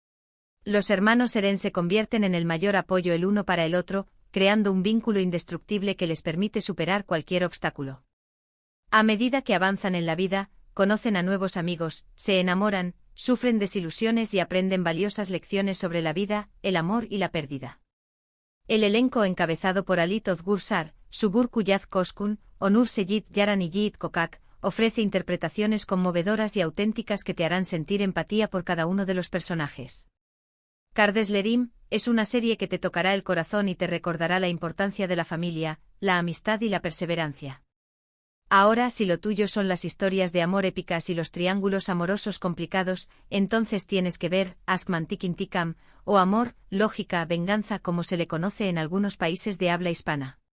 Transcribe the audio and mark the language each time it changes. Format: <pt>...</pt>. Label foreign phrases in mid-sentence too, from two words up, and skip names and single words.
<es>Los hermanos Eren se convierten en el mayor apoyo el uno para el otro, creando un vínculo indestructible que les permite superar cualquier obstáculo. A medida que avanzan en la vida, conocen a nuevos amigos, se enamoran, sufren desilusiones y aprenden valiosas lecciones sobre la vida, el amor y la pérdida. El elenco encabezado por Ali Tozgursar, Subur Kuyaz Koskun, Onur Seyit Yaran y Yiğit Kokak, ofrece interpretaciones conmovedoras y auténticas que te harán sentir empatía por cada uno de los personajes. Kardeşlerim es una serie que te tocará el corazón y te recordará la importancia de la familia, la amistad y la perseverancia. Ahora, si lo tuyo son las historias de amor épicas y los triángulos amorosos complicados, entonces tienes que ver Aşk Mantık İntikam, o Amor, Lógica, Venganza como se le conoce en algunos países de habla hispana.</es>